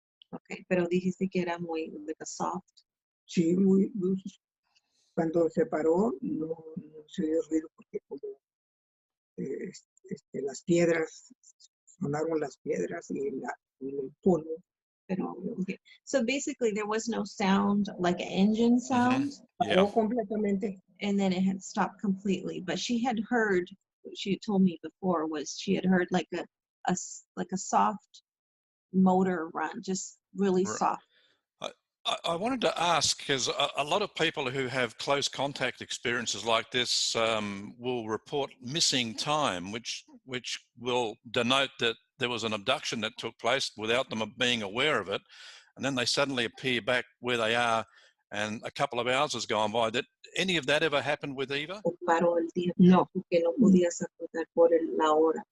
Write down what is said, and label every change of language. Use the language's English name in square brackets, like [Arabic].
[Spanish] Okay, pero dijiste que era muy [English] like a soft. [Spanish] Sí, cuando se paró no se oyó ruido porque como las piedras, sonaron las piedras y el polvo. Pero, okay. [English] So basically there was no sound like an engine sound. Yeah. [Spanish] Paró completamente. [English] and then it had stopped completely. But she had heard, what she had told me before was she had heard like a soft motor run, just really R- soft. I wanted to ask, because a lot of people who have close contact experiences like this will report missing time, which will denote that there was an abduction that took place without them being aware of it, and then they suddenly appear back where they are, and a couple of hours has gone by. Did any of that ever happen with Eva? [Spanish] Paró el tiempo, No, porque no podías acordar por la hora.